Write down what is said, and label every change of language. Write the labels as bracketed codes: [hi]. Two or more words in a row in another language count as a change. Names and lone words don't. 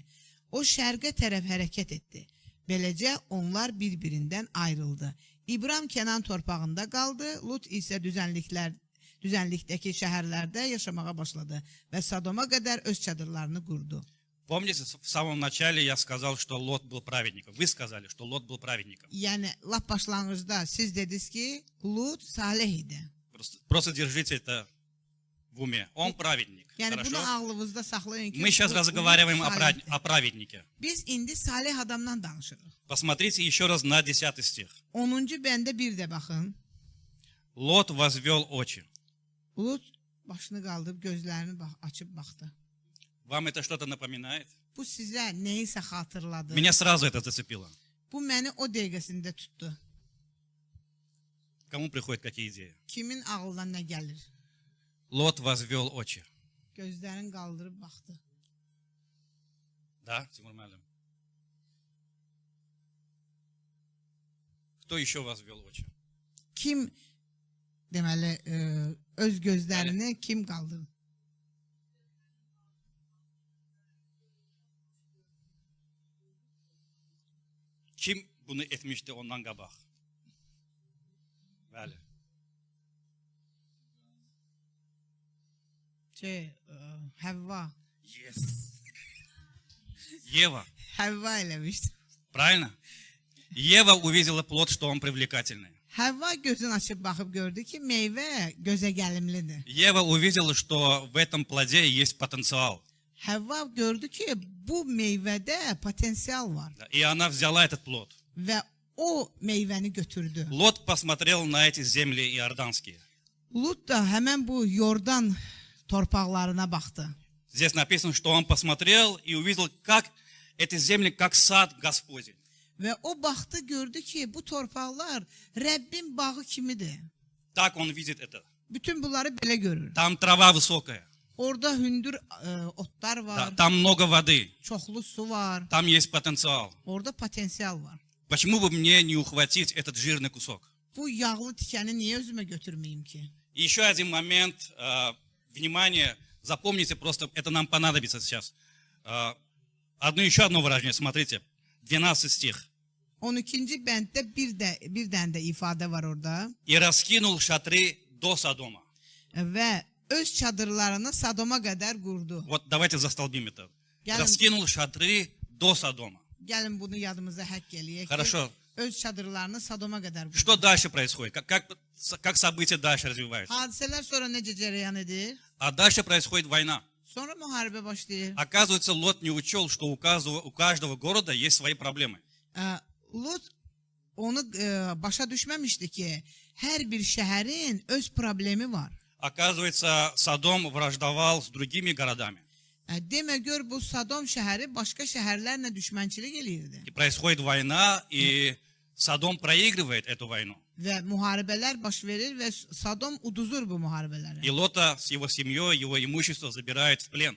[az] O şərqə tərəf hərəkət etdi. Beləcə onlar bir-birindən ayrıldı. İbram Kənan torpağında qaldı, Lut isə düzənlikdəki şəhərlərdə yaşamağa başladı və Sodoma qədər öz çadırlarını qurdu. [ru] Помните, в самом начале я сказал, что Лот был праведником. Вы сказали, что Лот был праведником. [az] Yəni, lap başlanğıcda siz dediniz ki, Lut salih idi. [ru] Просто держите это в уме. Он праведник. [az] Yəni, [ru] Хорошо? [az] bunu ağlınızda saxlayın ki, [ru] Мы сейчас разговариваем о праведнике. [az] Biz indi salih adamdan danışırıq. [ru] Посмотрите еще раз на 10 стих. [az] 10-cu bəndə bir də baxın. [ru] Лот возвел очи. [az] Lut başını qaldırıb gözlərini açıb baxdı. [ru] Вам это что-то напоминает? [az] Bu sizə nəyisə xatırladı. [ru] Меня сразу это зацепило. [az] Bu məni o dəqiqəsində tutdu. [ru] Кому приходят какие идеи? [az] Kimin ağlına nə gəlir? [ru] Лот возвел очи. [az] Gözlərini qaldırıb baxdı. [ru] Да, Тимур Малим? Кто еще возвел очи? [az] Kim deməli öz gözlərini kim qaldırdı? Kim bunu etmişti ondan qabaq? Bəli. Həvva. [ru] Yes. Ева. [az] Həvva eləmişdi. [ru] Правильно? Ева увидела плод, что он привлекательный. [az] Həvva gözünü açıb baxıb gördü ki, meyvə gözə gəlimlidir. [ru] Ева увидела, что в этом плоде есть потенциал. [az] Həvva gördü ki, bu meyvədə potensial var. [ru] И она взяла этот плод. [az] Və o meyvəni götürdü. [ru] Лот посмотрел на эти земли иорданские. [az] Lut da həmən bu Yordan torpaqlarına baxdı. [ru] Здесь написано, что он посмотрел и увидел, как эти земли, как сад Господень. [az] Və o baxdı, gördü ki, bu torpaqlar Rəbbin bağı kimidir. [ru] Так он видит это. [az] Bütün bunları belə görür. [ru] Там трава высокая, [az] Orada hündür otlar var, [ru] там много воды, [az] çoxlu su var, [ru] там есть потенциал. [az] orada potensial var. [ru] Почему бы мне не ухватить этот жирный кусок? [az] Bu yağlı tikəni niyə özümə götürməyim ki? [ru] И еще один момент, внимание, запомните, просто это нам понадобится сейчас. Еще одно выражение, смотрите, 12 стих. [az] 12-ci bənddə bir dənə də ifadə var orada. [ru] И раскинул шатры до Содома. [az] Və öz çadırlarını Sodoma qədər qurdu. [ru] Вот давайте застолбим это. [az] Gəlin, [ru] Раскинул шатры до Содома. [az] gəlin bunu yadımıza həkk eləyək ki, [ru] Хорошо. [az] öz çadırlarını Sodoma qədər qurdu. [ru] Что дальше происходит? Как события дальше развиваются? [az] Hadisələr sonra necə cərəyan edir? [ru] А дальше происходит война. [az] Sonra müharibə başlayır. [ru] Оказывается, Лот не учел, что у каждого города есть свои проблемы. [az] Lut onu başa düşməmişdi ki, hər bir şəhərin öz problemi var. [ru] Оказывается, Содом враждовал с другими городами. [az] Demə gör, bu Sodom şəhəri başqa şəhərlərlə düşmənçilik eləyirdi. [ru] И происходит война, и Содом проигрывает эту войну. [az] Və müharibələr baş verir və Sodom uduzur bu müharibələri. [ru] И Лота с его семьей, его имущество забирает в плен.